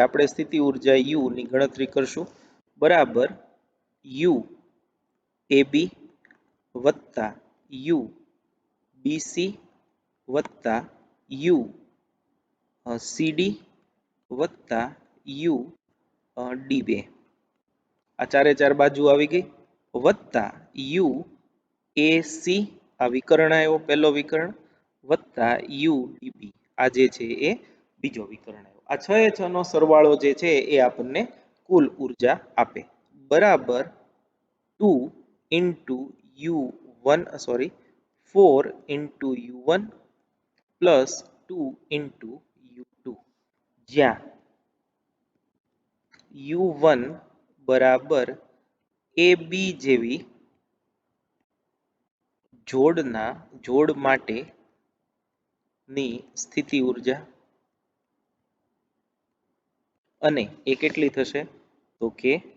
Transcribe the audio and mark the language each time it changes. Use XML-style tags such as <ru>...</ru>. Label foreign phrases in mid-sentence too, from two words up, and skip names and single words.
<gu>આપણે સ્થિતિ ઉર્જા યુ ની ગણતરી કરશું બરાબર યુ એબી વત્તા યુ બીસી વત્તા યુ સીડી વત્તા યુ ડી2 આ ચારે ચાર બાજુ આવી ગઈ વત્તા યુ એસી આ વિકર્ણ આવ્યો પહેલો વિકર્ણ વત્તા યુ ડીબી આ જે છે એ બીજો વિકર્ણ આવ્યો. આ છ એ છ નો સરવાળો જે છે એ આપણને કુલ ઉર્જા આપે બરાબર</gu> <en>2 into u1 sorry 4 into u1 plus 2 into u2</en> <gu>જ્યાં u1 બરાબર ab જેવી જોડ માટેની સ્થિતિ ઉર્જા અને એ કેટલી થશે તો કે</gu>